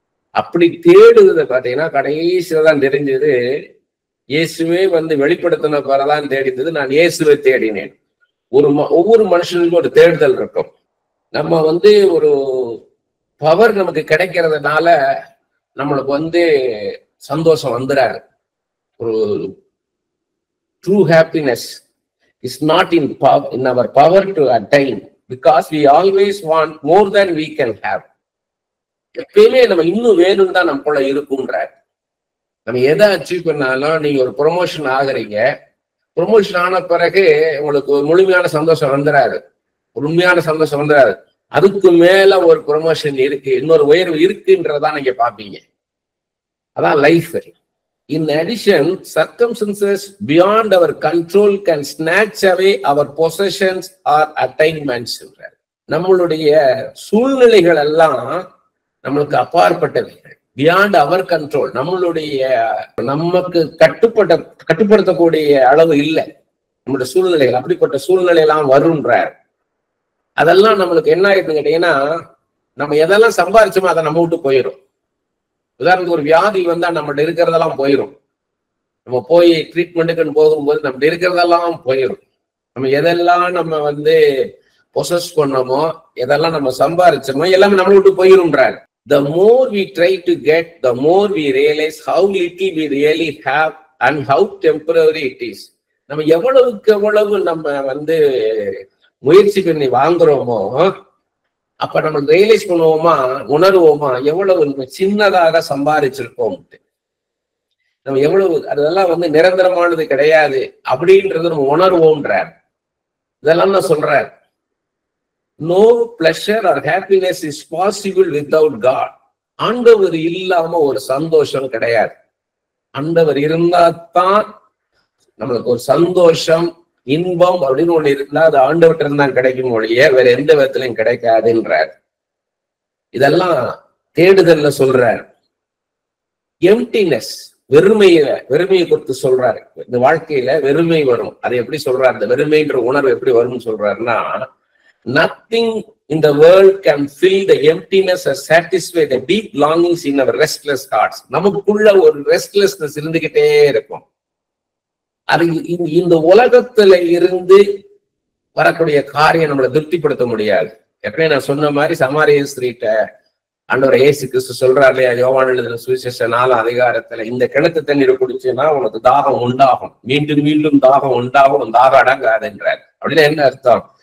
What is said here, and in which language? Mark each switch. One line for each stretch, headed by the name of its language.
Tamil: அப்படி தேடுவதை பார்த்தீங்கன்னா கடைசியில தான் தெரிஞ்சது இயேசுவே வெளிப்படுத்தின பிறதான் தெரிந்தது நான் இயேசுவை தேடினேன். ஒவ்வொரு மனுஷனுக்கும் ஒரு தேடுதல் இருக்கும். நம்ம ஒரு பவர் நமக்கு கிடைக்கிறதுனால நம்மளுக்கு சந்தோஷம் வந்துறாரு.
English: ஒரு true happiness is not in our power to attain, because we always want more than we can have.
Tamil: எப்பயுமே நம்ம இன்னும் வேணும்னு தான் நமக்குள்ள இருக்கும்ன்றார். நம்ம எதை அச்சீவ் பண்ணாலும், நீங்க ஒரு ப்ரொமோஷன் ஆகுறீங்க, ப்ரொமோஷன் ஆன பிறகு உங்களுக்கு ஒரு முழுமையான சந்தோஷம் வந்துடாது, உண்மையான சந்தோஷம் வந்துடாது. அதுக்கு மேல ஒரு ப்ரொமோஷன் இருக்கு, இன்னொரு உயர்வு இருக்குன்றதான் நீங்க பாப்பீங்க. அதான் life.
English: In addition, circumstances beyond our control can snatch away our possessions or attainments.
Tamil: நம்மளுடைய சூழ்நிலைகள் எல்லாம் நம்மளுக்கு அப்பாற்பட்டவைகள்,
English: Beyond our control.
Tamil: நமக்கு கட்டுப்படுத்தக்கூடிய அளவு இல்லை நம்மளுடைய சூழ்நிலைகள். அப்படிப்பட்ட சூழ்நிலை எல்லாம் வரும்ன்றார். அதெல்லாம் நம்மளுக்கு என்ன ஆயிடுன்னு கேட்டீங்கன்னா, நம்ம எதெல்லாம் சம்பாதிச்சோமோ அதை நம்ம விட்டு போயிடும். உதாரணத்துக்கு ஒரு வியாதி வந்தா நம்மகிட்ட இருக்கிறதெல்லாம் போயிடும். நம்ம போய் ட்ரீட்மெண்ட்டுக்குன்னு போகும்போது நம்ம இருக்கிறதெல்லாம் போயிடும். நம்ம எதெல்லாம் நம்ம பொசஸ் பண்ணோமோ, எதெல்லாம் நம்ம சம்பாதிச்சோமோ எல்லாமே நம்ம விட்டு போயிரும்ன்றாரு.
English: The more we try to get, the more we realize how little we really have and how temporary it is.
Tamil: நம்ம எவ்வளவுக்கு எவ்வளவு நம்ம முயற்சி பண்ணி வாங்குறோமோ, அப்ப நம்ம ரியலைஸ் பண்ணுவோமா, உணர்வோமா எவ்வளவு சின்னதாக சம்பாதிச்சிருக்கோம், நம்ம எவ்வளவு அதெல்லாம் நிரந்தரமானது கிடையாது அப்படின்றது நம்ம உணர்வோம்ன்றார். இதெல்லாம் தான் சொல்றார்.
English: No pleasure or happiness is possible without God.
Tamil: ஆண்டவர் இல்லாம ஒரு சந்தோஷம் கிடையாது. ஆண்டவர் இருந்தாதான் நம்மளுக்கு ஒரு சந்தோஷம், இன்பம் அப்படின்னு ஒண்ணு இருந்தா அது ஆண்டவர்கிட்ட இருந்தான் கிடைக்கும் ஒழிய வேற எந்த விதத்திலையும் கிடைக்காதுன்றார். இதெல்லாம் தேடுதல்ல சொல்றார். எம்டினஸ், வெறுமையை குறித்து சொல்றாரு. இந்த வாழ்க்கையில வெறுமை வரும். அதை எப்படி சொல்றாரு, இந்த வெறுமைன்ற உணர்வு எப்படி வரும்னு சொல்றாருன்னா,
English: nothing in the world can fill the emptiness or satisfy the deep longings in our restless hearts.
Tamil: நமக்குள்ள ஒரு ரெஸ்ட்லெஸ்னஸ் இருந்துகிட்டே இருக்கும். அது இந்த உலகத்துல இருந்து வரக்கூடிய காரியம் நம்மளை திருப்திப்படுத்த முடியாது. எப்படியே நான் சொன்ன மாதிரி சமாரிய ஸ்திரீட்ட ஆண்டவர் இயேசு கிறிஸ்து சொல்றாரு இல்லையா, யோவான் எழுதின சுவிசேஷம் 4ஆம் அதிகாரத்துல, இந்த கிணத்து தண்ணீரை குடிச்சுன்னா உனக்கு தாகம் உண்டாகும், மீண்டும் மீண்டும் தாகம் உண்டாகும், தாகம் அடங்காதுன்றார். அப்படின்னு என்ன அர்த்தம்?